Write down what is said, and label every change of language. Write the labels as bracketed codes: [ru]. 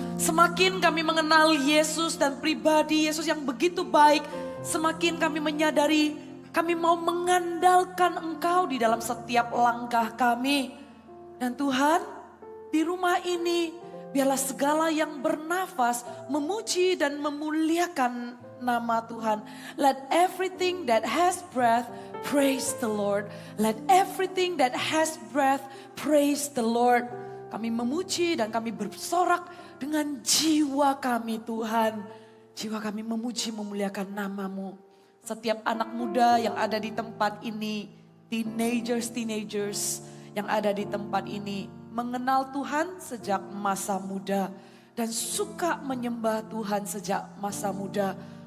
[id] Semakin kami mengenal Yesus dan pribadi Yesus yang begitu baik, semakin kami menyadari kami mau mengandalkan Engkau di dalam setiap langkah kami. Dan Tuhan, di rumah ini biarlah segala yang bernafas memuji dan memuliakan nama Tuhan. [en] Let everything that has breath praise the Lord. Let everything that has breath praise the Lord. [id] Kami memuji dan kami bersorak dengan jiwa kami Tuhan. Jiwa kami memuji memuliakan nama-Mu. Setiap anak muda yang ada di tempat ini, teenagers yang ada di tempat ini, mengenal Tuhan sejak masa muda dan suka menyembah Tuhan sejak masa muda.